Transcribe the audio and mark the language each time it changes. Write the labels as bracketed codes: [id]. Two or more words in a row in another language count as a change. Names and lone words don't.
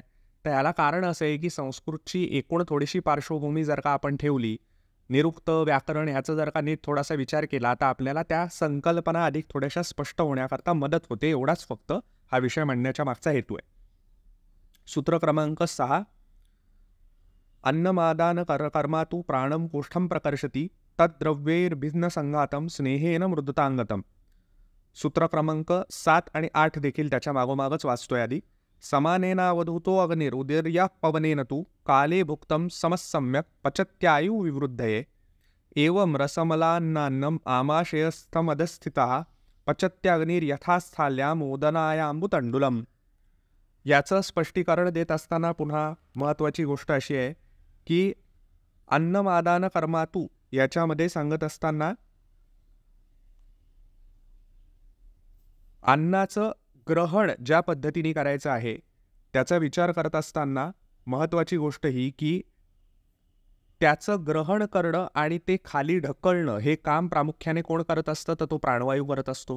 [mr] तर याला कारण असं आहे, की संस्कृतची एकूण थोडीशी पार्श्वभूमी जर का आपण ठेवली, निरुक्त व्याकरण ह्याचा जर का नीट थोडासा विचार केला, तर आपल्याला त्या संकल्पना अधिक थोड्याशा स्पष्ट होण्याकरता मदत होते. एवढाच फक्त हा विषय म्हणण्याच्या मागचा हेतू आहे. सूत्र क्रमांक 6, [sa] अन्नमादान कर्मातु प्राणम कोष्ठम प्रकर्षति तद्द्रव्यैर्भिन्न संघातम स्नेहेन मृदुतांगतम. [mr] सूत्र क्रमांक 7 आणि 8 देखील त्याच्या मागोमागच वाचतोय आधी. [sa] समानेनावधूतो अग्निरुदीर्या पवनेन तु काले भुक्तं समस्सम्यक पचत्यायु विवृद्धये एवं रसमलान्नान्नम आमाशयस्थमधस्थितः पचत्याग्निर्यथास्थाल्याम ओदनायाम्बुतंडुलम. [mr] याचं स्पष्टीकरण देत असताना पुन्हा महत्त्वाची गोष्ट अशी आहे, की [sa] अन्नमादान कर्मातु [mr] याच्यामध्ये सांगत असताना अन्नाचं ग्रहण ज्या पद्धतीने करायचं आहे त्याचा विचार करत असताना महत्त्वाची गोष्ट ही, की त्याचं ग्रहण करणं आणि ते खाली ढकलणं हे काम प्रामुख्याने कोण करत असतं, तर तो प्राणवायू करत असतो.